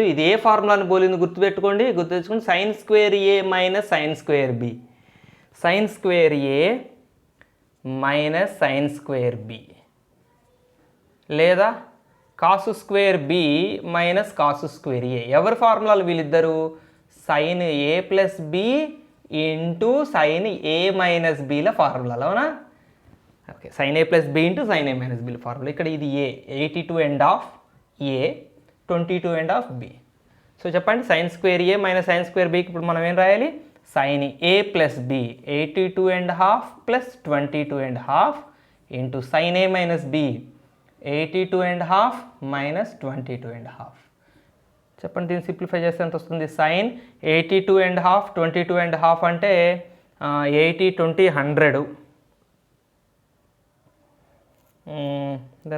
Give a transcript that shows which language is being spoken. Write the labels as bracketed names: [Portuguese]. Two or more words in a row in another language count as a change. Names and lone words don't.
[Telugu] ఇది ఏ ఫార్ములాని పోలింది గుర్తుపెట్టుకోండి. [English] sin square a minus sin square b, sin square a minus sin square b, [Telugu] లేదా [English] cos square b minus cos square a. [Telugu] ఎవరి ఫార్ములాలు వీళ్ళిద్దరు? [English] sin a plus b into sin a minus b [Telugu] ల ఫార్ములాలు, అవునా? ఓకే, [English] sin a plus b into sin a minus b [Telugu] ల ఫార్ములా. ఇక్కడ ఇది a, 82.5 a, 22.5 b. సో చెప్పండి, [English] sin square a minus sin square b [Telugu] కి ఇప్పుడు మనం ఏం రాయాలి? [English] sin a plus b 82.5 plus 22.5 into sin a minus b 82.5 minus 22.5. [Telugu] చెప్పండి, దీన్ని సింప్లిఫై చేస్తే ఎంత వస్తుంది? sin 82.5 22.5 అంటే 80 20 100 అంతేనా?